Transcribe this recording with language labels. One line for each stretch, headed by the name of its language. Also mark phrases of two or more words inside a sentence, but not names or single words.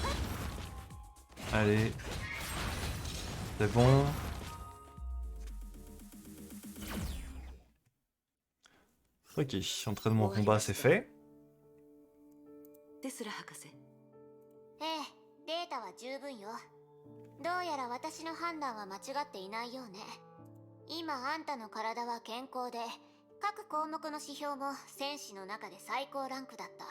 French: Allez. C'est bon. Ok, entraînement combat c'est fait.
Japanese: テスラ博士、ええ、データは十分よ。どうやら私の判断は間違っていないようね。今あんたの体は健康で、各項目の指標も戦士の中で最高ランクだった。